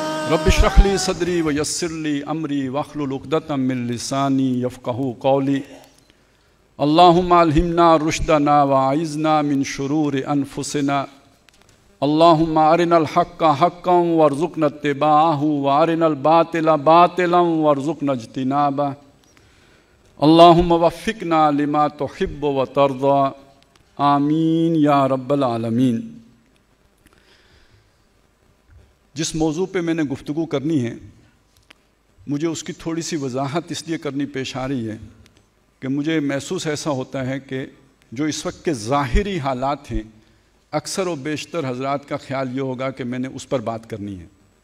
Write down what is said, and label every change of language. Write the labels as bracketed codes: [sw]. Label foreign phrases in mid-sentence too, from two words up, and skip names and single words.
[ar] رب اشرح لي صدري ويسر لي أمري واحلل عقدة من لساني يفقهوا قولي. اللهم ألهمنا رشدنا وأعذنا من شرور أنفسنا. اللهم أرنا الحق حقا وارزقنا اتباعه وأرنا الباطل باطلا وارزقنا اجتنابه. اللهم وفقنا لما تحب وترضى. آمين يا رب العالمين. [ur] جس موضوع پہ میں نے گفتگو کرنی ہے، مجھے اس کی تھوڑی سی وضاحت اس لیے کرنی پیش آ رہی ہے کہ مجھے محسوس ایسا ہوتا ہے کہ جو اس وقت کے ظاہری حالات ہیں، اکثر و بیشتر حضرات کا خیال یہ ہوگا کہ میں نے اس پر بات کرنی ہے.